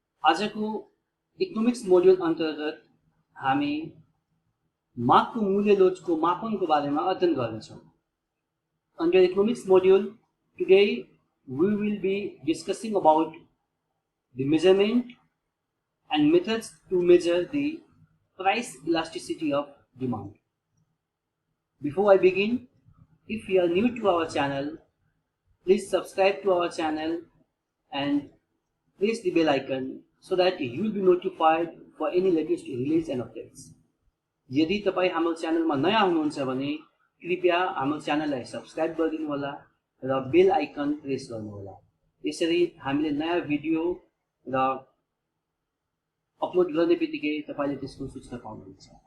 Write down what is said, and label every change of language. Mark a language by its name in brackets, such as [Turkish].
[Nepali] आजको economics module अन्तर्गत हामी मागको मूल्य लोचको मापनको बारेमा अध्ययन गर्नेछौँ। [English] Under economics module, today we will be discussing about the measurement and methods to measure the price elasticity of demand. Before I begin, if you are new to our channel, please subscribe to our channel and press the bell icon so that you will be notified for any latest release and updates. [Nepali] यदि तपाई हाम्रो च्यानलमा नयाँ हुनुहुन्छ भने कृपया हाम्रो च्यानललाई सब्स्क्राइब गरिदिनु होला र बेल आइकन प्रेस गर्नु होला। यसरी हामीले नयाँ भिडियो र अपलोड गर्ने बित्तिकै तपाईले त्यसको सूचना पाउनुहुन्छ।